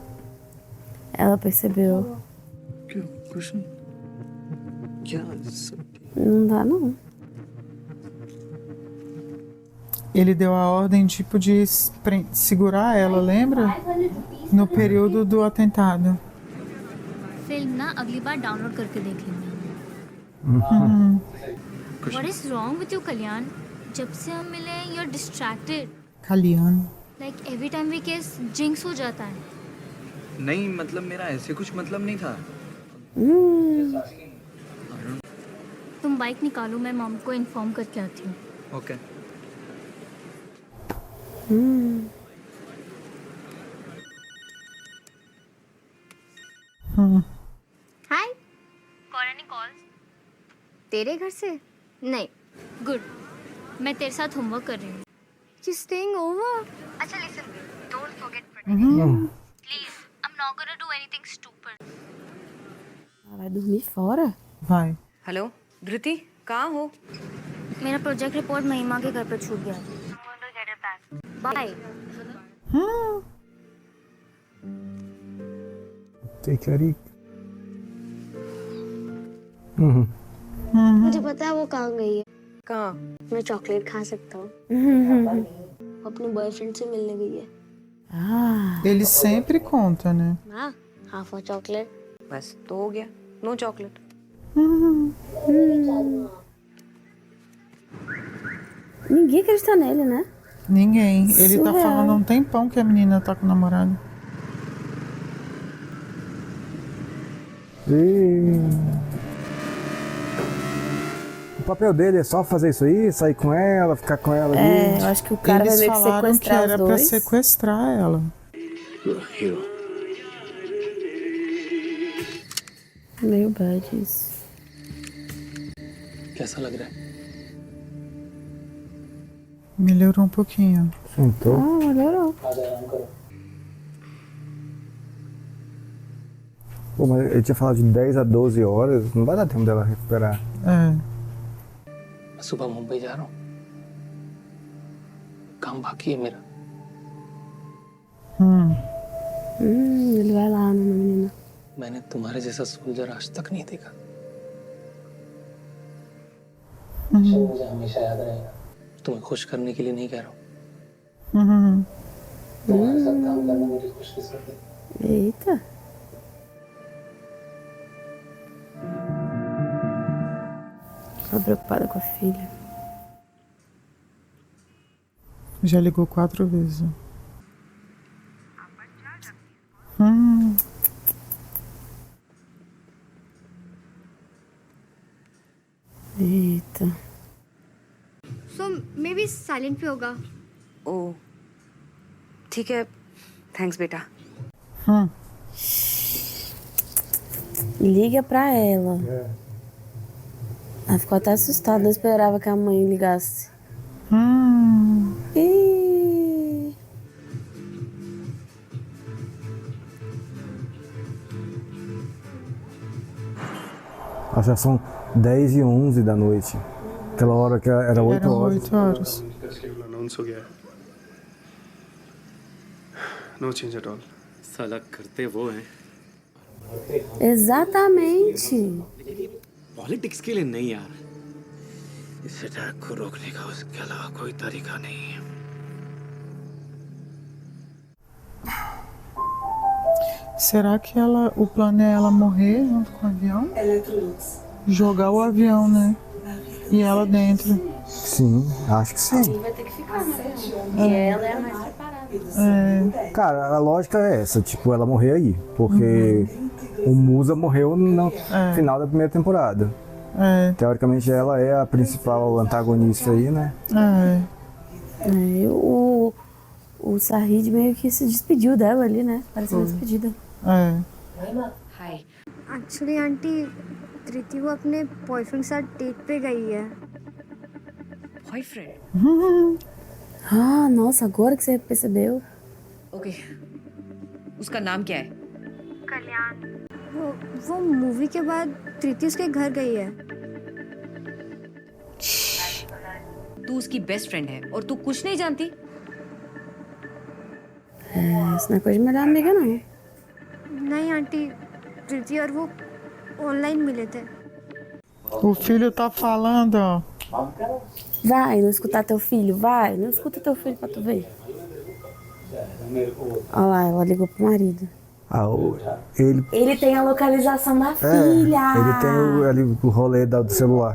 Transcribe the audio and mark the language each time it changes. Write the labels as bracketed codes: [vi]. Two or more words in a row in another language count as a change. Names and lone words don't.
[pt] Ela percebeu. Não dá, não. Ele deu a ordem, tipo, de segurar ela, lembra? No período do atentado. [hi] फिल्म ना अगली बार डाउनलोड करके देख लेंगे। [en] What is wrong with you, कल्याण? [hi] जब से हम मिले, [en] you're distracted. Kalyan. Like every time we kiss, jinx [hi] हो जाता है। नहीं मतलब मेरा ऐसे कुछ मतलब नहीं था। तुम बाइक निकालो, मैं मॉम को इन्फॉर्म करके आती हूँ। ओके। हाय। [en] Got any calls? [hi] तेरे घर से? नहीं। Good. मैं तेरे साथ होमवर्क कर रही हूँ। [en] You staying over? अच्छा listen, don't forget protection. Please, I'm not gonna do anything stupid. [pt] Ela vai dormir fora? Vai. [hi] हेलो धृति, कहाँ हो? मेरा प्रोजेक्ट रिपोर्ट महिमा के घर पे छूट गया। बाय। [en] Take it. [hi] मुझे पता है वो कहाँ गई है। कहाँ? मैं चॉकलेट खा सकता हूँ। अपने बॉयफ्रेंड से मिलने गई है। [pt] Ele sempre conta, né? [en] हाँ, half a chocolate. [hi] बस तो हो गया, [en] no chocolate. [pt] Ninguém acredita nele, né? Ninguém. Ele tá Surreal. falando há um tempão que a menina tá com o namorado. O papel dele é só fazer isso aí, sair com ela, ficar com ela ali. É, eu acho que o cara Eles vai meio que falaram que sequestrar era os pra dois. sequestrar ela. Hero. Meio bad isso. [hi] कैसा लग रहा है? [pt] Melhorou um pouquinho. Sentou. Ah, melhorou. Pô, mas ele tinha falado de 10 a 12 horas, não vai dar tempo dela recuperar. É. [hi] मैं सुबह मुंबई जा रहा हूँ, काम बाकी है मेरा। [pt] Ele vai lá, né, menina? [hi] मैंने तुम्हारे जैसा सोल्जर आज तक नहीं देखा। मुझे हमेशा याद रहेगा। तुम्हें खुश करने के लिए नहीं कह रहा हूँ। तुम्हारे साथ काम करना मेरी खुशकिस्मती है। [pt] Eita. Tá preocupada com a filha. Já ligou 4 vezes. Eita. [en] So maybe silent [hi] पे होगा। ओ ठीक है, थैंक्स बेटा। [pt] Liga pra ela. Ela ficou até assustada, não esperava que a mãe ligasse. Ih. Já são 10 e 11 da noite. Aquela hora que era 8 Eram horas. 8 horas. [hi] अनाउंस हो गया है। [en] no change at all. [hi] साला करते वो हैं। [pt] Exatamente. [hi] पॉलिटिक्स के लिए नहीं यार, इस अटैक को रोकने का उसके अलावा कोई तरीका नहीं है। [pt] Será que o plano é ela morrer junto com o avião? Jogar o avião, né? E ela dentro. Sim, acho que sim. Vai ter que ficar, né? E ela é a mais preparada. É. Cara, a lógica é essa, tipo, ela morrer aí. Porque o Musa morreu no final da primeira temporada. Teoricamente ela é a principal antagonista aí, né? O Sahid meio que se despediu dela ali, né? Parece uma despedida. [hi] हाय। एक्चुअली आंटी धृति वो अपने बॉयफ्रेंड के साथ डेट पे गई है। बॉयफ्रेंड? [pt] Ah, nossa, agora que você percebeu. [hi] ओके, उसका नाम क्या है? कल्याण। वो मूवी के बाद धृति उसके घर गई है। तू उसकी [en] best friend [hi] है और तू कुछ नहीं जानती? [pt] Isso não é coisa de melhor amiga, não. [hi] नहीं आंटी, प्रीति और वो ऑनलाइन मिले थे। [pt] O filho tá falando, ó. Vai, não escutar teu filho, vai. Não escuta teu filho pra tu ver. Olha lá, ela ligou pro marido. Ah, ele... Ele tem a localização da filha. Ele tem ali o rolê do celular.